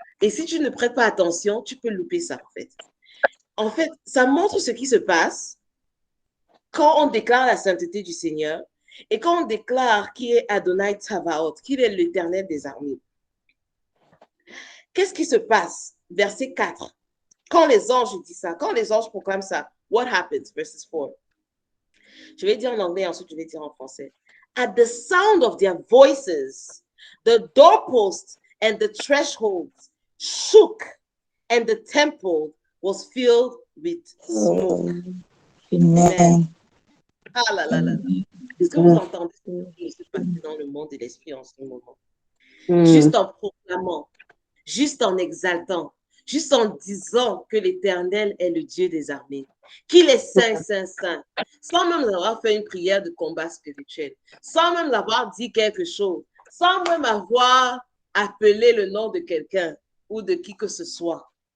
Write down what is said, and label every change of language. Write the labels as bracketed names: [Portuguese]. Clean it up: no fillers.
[French] Et si tu ne prêtes pas attention, tu peux louper ça, en fait. En fait, ça montre ce qui se passe quand on déclare la sainteté du Seigneur et quand on déclare qu'il est Adonai Tsavaot, qu'il est l'Éternel des armées. Qu'est-ce qui se passe? Verset 4. Quand les anges disent ça, quand les anges proclament ça, [English] what happens? Verses 4. [French] Je vais dire en anglais, ensuite je vais dire en français. [English] At the sound of their voices, the doorposts and the thresholds shook, and the temple was filled with smoke. Amen. [French] Ah là là là. Est-ce que vous entendez ce qui se passe dans le monde de l'esprit en ce moment? Juste en proclamant, juste en exaltant, juste en disant que l'Éternel est le Dieu des armées, qu'il est saint, saint, saint, sans même avoir fait une prière de combat spirituel, sans même avoir dit quelque chose, sans même avoir appelé le nom de quelqu'un ou de qui que ce soit.